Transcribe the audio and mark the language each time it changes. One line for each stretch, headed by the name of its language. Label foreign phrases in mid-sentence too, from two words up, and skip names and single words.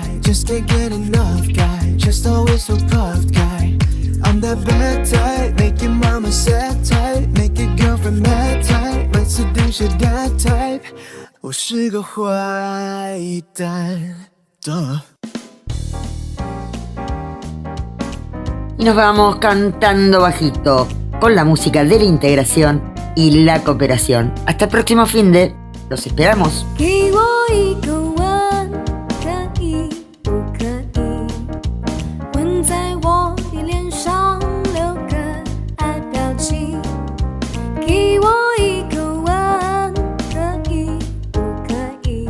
English: Just can't get enough guy, just always so puffed guy. bad type, make your mama sad type, make your girlfriend mad type,
Chinese: 每次定是
English: that type，
Chinese: 我是个坏蛋。
Spanish: Y nos vamos cantando bajito con la música de la integración y la cooperación. Hasta el próximo fin de. Los esperamos.
Chinese: 给我一个吻，可以不可以？吻在我的脸上，留个爱表情。给我一个吻，可以不可以？